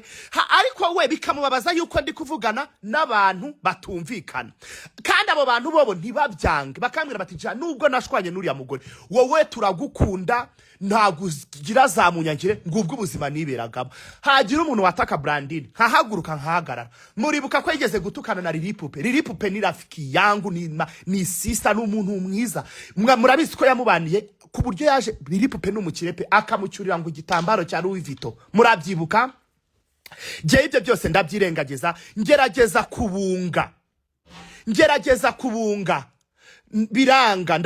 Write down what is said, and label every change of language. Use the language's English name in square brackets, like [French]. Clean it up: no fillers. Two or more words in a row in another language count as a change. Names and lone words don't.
[Rundi] Ariko we bikamubabaza yuko ndi kuvugana n'abantu batumvikana, kandi abo bantu bobo ntibabyange, bakambwira bati ja nubwo nashwanye n'uriya mugore wowe turagukunda ntagugira za munyangire ngubwo ubuzima niberagamo. Hagira umuntu wataka Brandine nkahaguruka nkahagarara. Muribuka ko yigeze gutukana na Lilipupe [Swahili] ni rafiki yangu, [Rundi] ni sister n'umuntu mwiza. Murabizi ko yamubaniye ku buryo yaje Lilipupe n'umukirepe akamucyurira ngo igitambaro cya Louis Vuitton. Murabyibuka? Je ibyo byose ndabyirengagiza, ngerageza kubunga biranga.